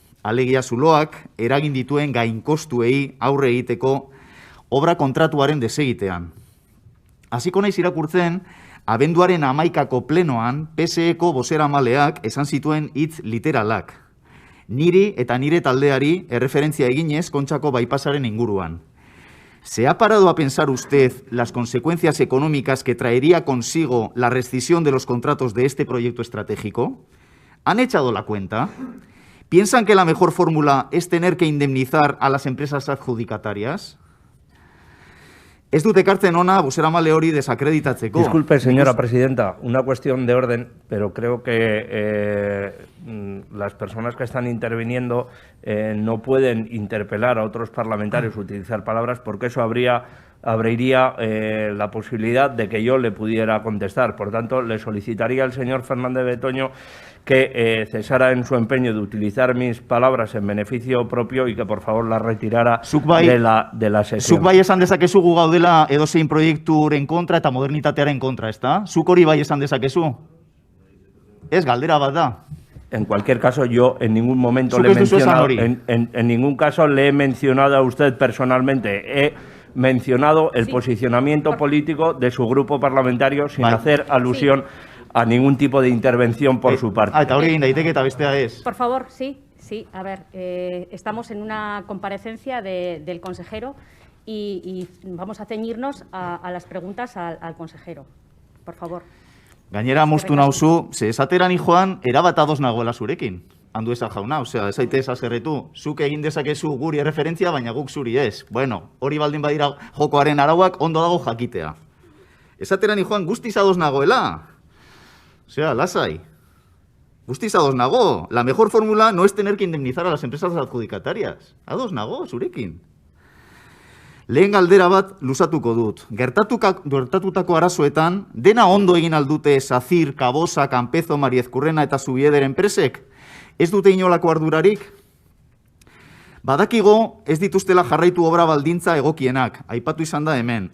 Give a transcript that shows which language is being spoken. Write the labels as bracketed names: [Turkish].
[Basque] Alegia zuloak eragin dituen gainkostuei aurre egiteko obra kontratuaren desegitean. Hasiko naiz irakurtzen, abenduaren 11ko plenoan PSE-ko bozeramaleak esan zituen hitz literalak. Niri eta nire taldeari erreferentzia eginez Kontxako bypassaren inguruan. [Spanish] ¿Se ha parado a pensar usted las consecuencias económicas que traería consigo la rescisión de los contratos de este proyecto estratégico? ¿Han echado la cuenta? ¿Piensan que la mejor fórmula es tener que indemnizar a las empresas adjudicatarias? [Basque] Ez dut ekartzen ona bozeramale hori desakreditatzeko. [Spanish] Disculpe, señora presidenta, una cuestión de orden, pero creo que las personas que están interviniendo no pueden interpelar a otros parlamentarios, utilizar palabras, porque eso abriría la posibilidad de que yo le pudiera contestar. Por tanto, le solicitaría al señor Fernández Betoño que cesara en su empeño de utilizar mis palabras en beneficio propio y que por favor las retirara de la sesión. [Basque] Zuk bai esan dezakezu gu gaudela edozein proiekturen kontra eta modernitatearen kontra, ezta? Zuk hori bai esan dezakezu? Ez, galdera bat da. [Spanish] En cualquier caso, yo en ningún momento le he mencionado, en ningún caso le he mencionado a usted personalmente. He mencionado el posicionamiento político de su grupo parlamentario sin hacer alusión a ningún tipo de intervención por su parte. [Basque] Eta hori egin daiteke eta bestea ez. [Spanish] Por favor, sí. A ver, estamos en una comparecencia del consejero y vamos a ceñirnos a las preguntas al consejero. Por favor. [Basque] Gainera moztu nauzu, ze esateran joan erabat ados nagoela zurekin. Andueza jauna, osea, ez zaitez azerretu. Zuk egin dezakezu guri erreferentzia, baina guk zuri ez. Bueno, hori baldin badira jokoaren arauak ondo dago jakitea. Esateran joan guztiz ados nagoela. Osea, lasai. Guztiz ados nago. [Spanish] La mejor fórmula no es tener que indemnizar a las empresas adjudicatarias. [Basque] Ados nago, zurekin. Lehen galdera bat luzatuko dut. Gertatutako arazoetan, dena ondo egin aldute Sacir, Cabosa, Campezo, Mariezcurrena eta Zubieder enpresek? Ez dute inolako ardurarik? Badakigo ez dituztela jarraitu obra baldintza egokienak, aipatu izan da hemen.